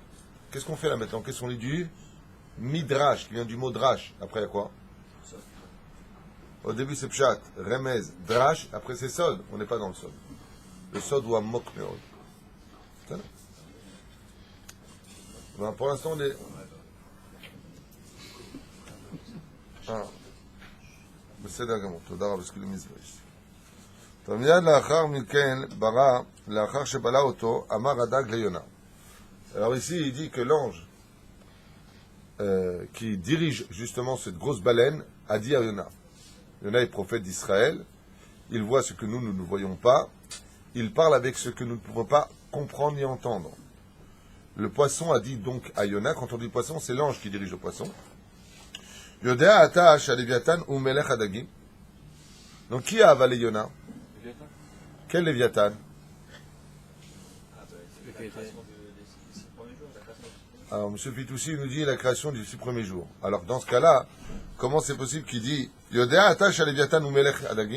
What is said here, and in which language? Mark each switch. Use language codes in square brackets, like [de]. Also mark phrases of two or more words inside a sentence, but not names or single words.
[fr] Qu'est-ce qu'on fait là maintenant? Qu'est-ce qu'on lit du Midrash, qui vient du mot Drash. Après, il y a quoi? Au début, c'est [he] פשט, רמז, דרש. [fr] Après, c'est Sod. On n'est pas dans le Sod. Le Sod ou [he] עמוק מאוד. [fr] C'est ça? Ben, pour l'instant, on est... [he] בסדר גמור, תודה רבה, שכלי מזבש. טוב, מיד לאחר מכן ברא, לאחר שבלע אותו, אמר הדג ליונה. [fr] Alors ici, il dit que l'ange qui dirige justement cette grosse baleine a dit à Yona. Yona est prophète d'Israël, il voit ce que nous ne voyons pas, il parle avec ce que nous ne pouvons pas comprendre ni entendre. Le poisson a dit donc à Yona, quand on dit poisson, c'est l'ange qui dirige le poisson. [he] יודע אתה שלויתן הוא מלך הדגים. [fr] Donc qui a avalé Yona? Quel Léviathan? Alors, M. Fitoussi nous dit la création du 6 premiers jours. Alors, dans ce cas-là, comment c'est possible qu'il dit Yodea attache à Léviathan ou [he] מלך הדגים?